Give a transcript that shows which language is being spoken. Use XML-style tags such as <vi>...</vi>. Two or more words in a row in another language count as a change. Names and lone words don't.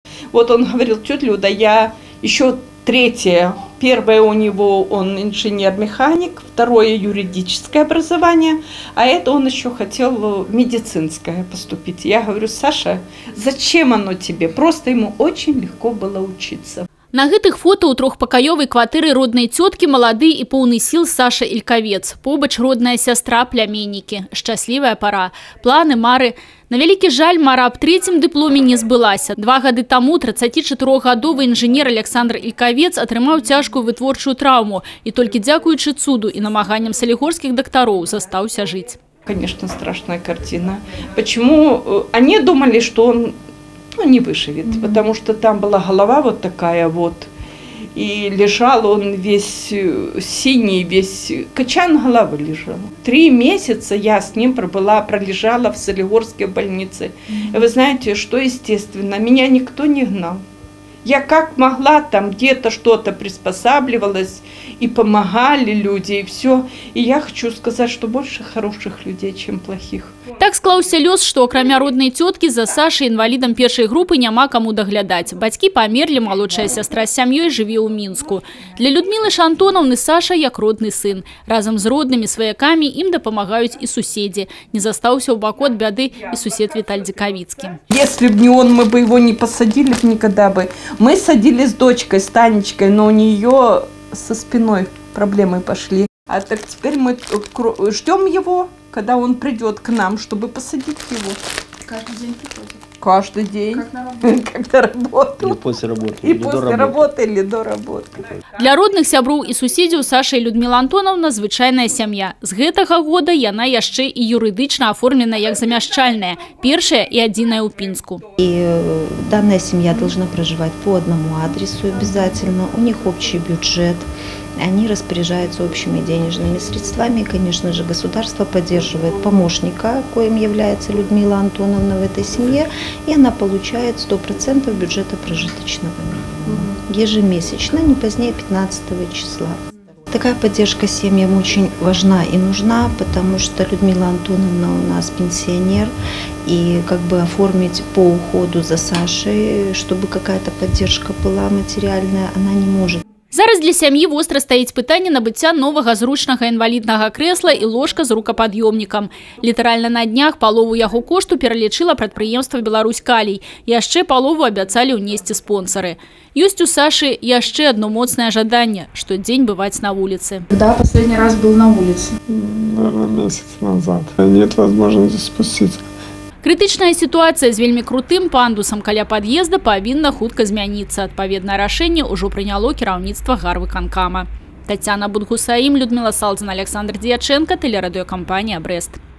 <ru>Вот он говорил: тетя Люда, я еще третье. Первое у него, он инженер-механик, второе юридическое образование, а это он еще хотел в медицинское поступить. Я говорю: Саша, зачем оно тебе? Просто ему очень легко было учиться.</ru> <be>На гэтых фото ў трохпакаёвай кватэры роднай цёткі малады і поўны сіл Саша Ількавец. Побач родная сястра, пляміннікі. Шчаслівая пара. Планы, мары. На вялікі жаль, мара аб трэцім дыпломе не збылася. 2 гады таму 34-гадовы інжынер Александр Ількавец атрымаў цяжкую вытворчую траўму і толькі дзякуючы цуду і намаганням салігорскіх дактароў застаўся жыць.</be> <ru>Конечно, страшная картина. Почему? Они думали, что он не выживет, потому что там была голова вот такая вот, и лежал он весь синий, весь качан головы лежал. 3 месяца я с ним пролежала в Солигорской больнице. И вы знаете, что естественно, меня никто не гнал. Я как могла там где-то что-то приспосабливалась, и помогали люди, и все. И я хочу сказать, что больше хороших людей, чем плохих.</ru> <be>Так склаўся лёс, што акрамя роднай цёткі за Сашай інвалідам першай групы няма каму даглядаць. Бацькі памерлі, малодшая сястра з сям'ёй жыве ў Мінску. Для Людмілы Шантонаўны Саша як родны сын. Разам з роднымі сваякамі ім дапамагаюць і суседзі. Не застаўся ў баку ад бяды і сусед Віталь Дзікавіцкі.</be> <ru>Если бы не он, мы бы его не посадили никогда бы. Мы садили с дочкой, с Танечкой, но у нее со спиной проблемы пошли. А так теперь мы ждем его, когда он придет к нам, чтобы посадить его. Каждый день приходит? Каждый день. Как на работу? Как на работу. Или после работы. И после работы, или до работы.</ru> <be>Для родных сяброў і суседзяў Саша і Людміла Антонаўна звычайная сям'я. З гэтага года яна яшчэ і юрыдычна аформлена як замяшчальная, першая і адзіная ў Пінску.</be> <ru>И данная семья должна проживать по одному адресу обязательно. У них общий бюджет. Они распоряжаются общими денежными средствами. И, конечно же, государство поддерживает помощника, коим является Людмила Антоновна в этой семье. И она получает 100% бюджета прожиточного минимума. Ежемесячно, не позднее 15 числа. Такая поддержка семьям очень важна и нужна, потому что Людмила Антоновна у нас пенсионер. И как бы оформить по уходу за Сашей, чтобы какая-то поддержка была материальная, она не может.</ru> <be>Зараз для сям'і востра стаіць пытанне набыцця новага зручнага інваліднага крэсла і ложка з рукапад'ёмнікам. Літаральна на днях палову яго кошту пералічыла прадпрыемства «Беларусь-Калій». Яшчэ палову абяцалі ўнесці спонсары. Ёсць у Сашы яшчэ одно моцнае жаданне – штодзень бываць на вуліцы.</be> <ru>Когда последний раз был на улице? Наверное, месяц назад. Нет возможности спуститься.</ru> <be>Крытычная сітуацыя з вельмі крутым пандусам каля пад'езда павінна хутка змяніцца. Адпаведнае рашэнне ўжо прыняло кіраўніцтва гарвыканкама.</be> <ru>Тацяна Будгусаім, Людмила Салдзіна, Александр Дьяченко, телерадиокомпания «Брест».</ru>